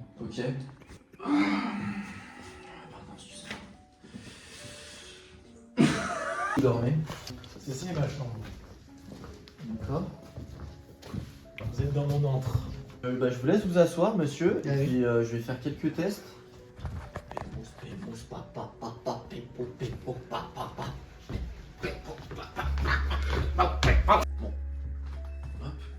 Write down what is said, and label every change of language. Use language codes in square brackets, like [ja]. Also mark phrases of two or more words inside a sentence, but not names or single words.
[fr] Ok. Pardon, excusez-moi. Vous dormez? Ceci est ma chambre. D'accord. Vous êtes dans mon antre. Je vous laisse vous asseoir, monsieur, et Allez. puis je vais faire quelques tests. Pépouze, papa, papa, pépou, pépou, papa, papa. Pépou, papa, papa, papa. Bon. Hop.